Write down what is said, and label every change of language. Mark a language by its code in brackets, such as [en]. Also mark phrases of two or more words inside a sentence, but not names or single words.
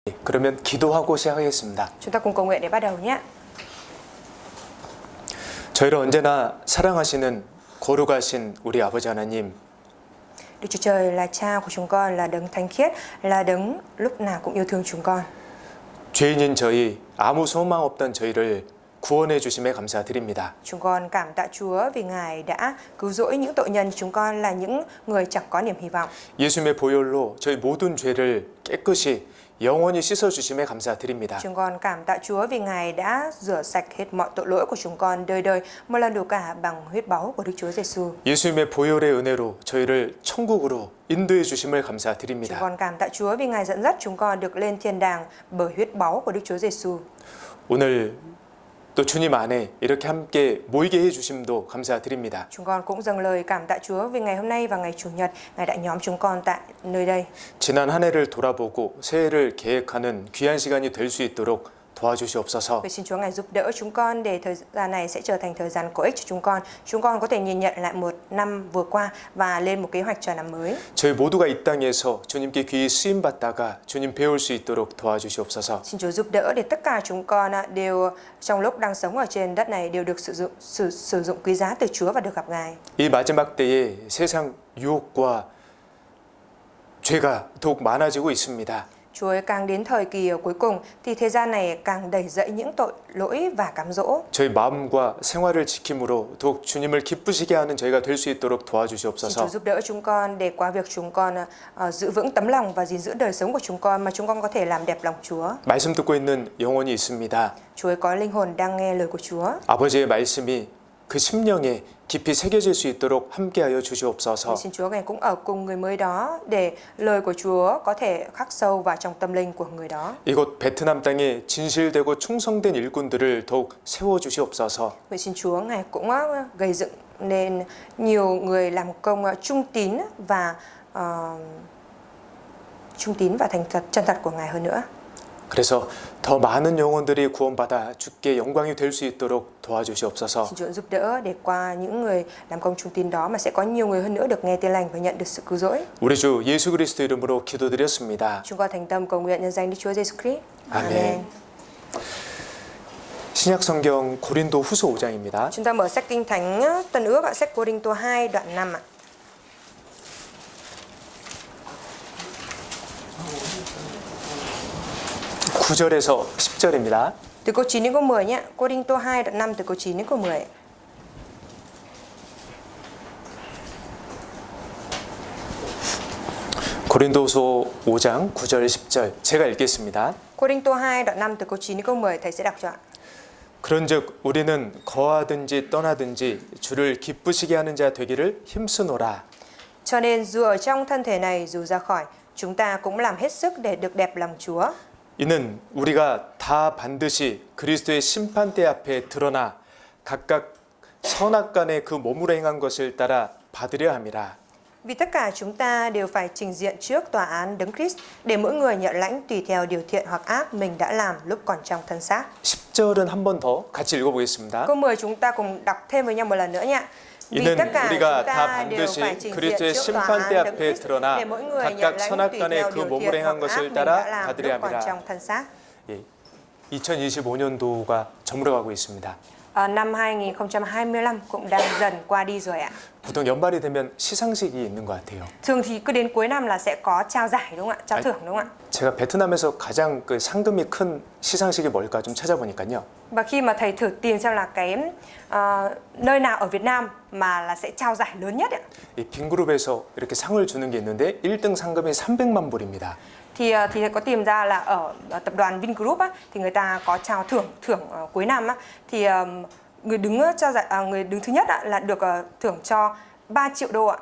[ko] 그러면 기도하고 시작하겠습니다. [vi] Chúng ta cùng cầu nguyện để bắt đầu nhé. [ko] 저희를 언제나 사랑하시는 거룩하신 우리 아버지 하나님, [vi] Đức Chúa Trời là Cha của chúng con, là đấng thánh khiết, là đấng lúc nào cũng yêu thương chúng con. [ko] 죄인인 저희, 아무 소망 없던 저희를 구원해 주심에 감사드립니다. [vi] Chúng con cảm tạ Chúa vì Ngài đã cứu rỗi những tội nhân. Chúng con là những người chẳng có niềm hy vọng. [ko] 예수님의 보혈로 저희 모든 죄를 깨끗이 영원히 씻어 주심에 감사드립니다. [vi] Chúng con cảm tạ Chúa vì Ngài đã rửa sạch hết mọi tội lỗi của chúng con đời đời một lần đủ cả bằng huyết báu của Đức Chúa Giêsu. [ko] 예수님의 보혈의 은혜로 저희를 천국으로 인도해 주심을 [vi] Chúng [ko] 감사드립니다. [vi] con cảm tạ Chúa vì Ngài dẫn dắt chúng con được lên thiên đàng bởi huyết báu của Đức Chúa Giêsu. [ko] 오늘 또 주님 안에 이렇게 함께 모이게 해 주심도 감사드립니다. [vi] Chúng con cũng dâng lời cảm tạ Chúa vì ngày hôm nay và ngày Chủ nhật Ngài đã nhóm chúng con tại nơi đây. [ko] 지난 한 해를 돌아보고 새해를 계획하는 귀한 시간이 될 수 있도록 도와주시옵소서. [vi] Vậy xin Chúa Ngài giúp đỡ chúng con để thời gian này sẽ trở thành thời gian có ích cho chúng con. Chúng con có thể nhìn nhận lại một năm vừa qua và lên một kế hoạch cho năm mới. [ko] 저희 모두가 이 땅에서 주님께 귀히 쓰임 받다가 주님 배울 수 있도록 도와주시옵소서. [vi] Xin Chúa giúp đỡ để tất cả chúng con đều trong lúc đang sống ở trên đất này đều được sử dụng quý giá từ Chúa và được gặp Ngài. [ko] 이 마지막 때에 세상 유혹과 죄가 더욱 많아지고 있습니다. [vi] Chúa ơi, càng đến thời kỳ cuối cùng thì thế gian này càng đầy dẫy những tội lỗi và cám dỗ. [ko] 저희 마음과 생활을 지킴으로 더욱 주님을 기쁘시게 하는 저희가 될 수 있도록 [vi] Xin [ko] 도와주시옵소서. [vi] Chúa giúp đỡ chúng con để qua việc chúng con giữ vững tấm lòng và gìn giữ đời sống của chúng con mà chúng con có thể làm đẹp lòng Chúa. [ko] 말씀 듣고 있는 영혼이 있습니다. [vi] Chúa ơi, có linh hồn đang nghe lời của Chúa. [ko] 아버지의 말씀이 그 심령에 깊이 새겨질 수 있도록 함께하여 주시옵소서. [vi] Xin Chúa Ngài cũng ở cùng người mới đó để lời của Chúa có thể khắc sâu vào trong tâm linh của người đó. [ko] 이곳 베트남 땅에 진실되고 충성된 일꾼들을 더욱 세워 주시옵소서. [vi] Vậy xin Chúa Ngài cũng gây dựng nên nhiều người làm công trung tín và thành thật chân thật của Ngài hơn nữa. [ko] 그래서 더 많은 영혼들이 구원받아 주께 영광이 될 수 있도록 도와주시옵소서. [vi] Xin Chúa giúp đỡ để qua những người làm công trung tín đó mà sẽ có nhiều người hơn nữa được nghe tin lành và nhận được sự cứu rỗi. [ko] 우리 주 예수 그리스도 이름으로 기도드렸습니다. [vi] Chúng con thành tâm cầu nguyện nhân danh Đức Chúa Giêsu Christ. [ko] 아멘. 신약 성경 고린도 후서 5장입니다. [vi] Chúng ta mở sách Kinh Thánh Tân Ước ạ, sách Cô-rinh-tô 2 đoạn 5 ạ. [ko] 구절에서 10절입니다. [vi] Từ câu 9 đến câu 10 nhé. Cô-rinh-tô 2 đoạn 5 từ câu 9 đến câu 10. [ko] 고린도서 5장 9절 10절 제가 읽겠습니다. [vi] Cô-rinh-tô 2 đoạn 5 từ câu 9 đến câu 10 thầy sẽ đọc cho ạ. [ko] 그런즉 우리는 거하든지 떠나든지 주를 기쁘시게 하는 자 되기를 힘쓰노라. [vi] Cho nên dù ở trong thân thể này dù ra khỏi, chúng ta cũng làm hết sức để được đẹp lòng Chúa. [ko] 이는 우리가 다 반드시 그리스도의 심판대 앞에 드러나 각각 선악간에 그 몸으로 행한 것을 따라 받으려 함이라. [vi] Vì tất cả chúng ta đều phải trình diện trước tòa án Đấng Christ để mỗi người nhận lãnh tùy theo điều thiện hoặc ác mình đã làm lúc còn trong thân xác. [ko] 10절은 한 번 더 같이 읽어보겠습니다. [vi] Câu 10 chúng ta cùng đọc thêm với nhau một lần nữa nhé. Vì [ko] 이는 [vi] tất cả chúng [ko] 우리가 다 [vi] ta đều [ko] 반드시 [vi] phải trình diện [ko] 그리스도의 [vi] trước tòa [ko] 심판대 [vi] án Đấng [ko] 앞에 [vi] Christ [ko] 드러나 [vi] để mỗi người nhận [ko] 각각 [vi] lãnh tùy [ko] 선악간에 [vi] theo [ko] 그 [vi] điều [ko] 몸으로 [vi] thiện [ko] 행한 [vi] hoặc ác [ko] 것을 [vi] mình đã [ko] 따라 [vi] làm [ko] 받으려 [vi] lúc còn [ko] 함이라. [vi] trong thân xác. [ko] 2025년도가 저물어가고 있습니다. [vi] Năm 2025 cũng đang dần qua đi rồi ạ. [ko] 보통 연말이 되면 시상식이 있는 것 같아요. [vi] Thường thì cứ đến cuối năm là sẽ có trao giải đúng không ạ? Trao thưởng đúng không ạ? [ko] 제가 베트남에서 가장 그 상금이 큰 시상식이 뭘까 좀 찾아보니까요. [vi] Và khi mà thầy thử tìm xem là cái nơi nào ở Việt Nam mà là sẽ trao giải lớn nhất ạ. [ko] 이 빈그룹에서 이렇게 상을 주는 게 있는데 1등 상금이 300만 불입니다. [vi] Thì thầy có tìm ra là ở tập đoàn Vingroup á, thì người ta có trao thưởng cuối năm á, thì người đứng trao giải người đứng thứ nhất á, là được thưởng cho 3 triệu đô ạ.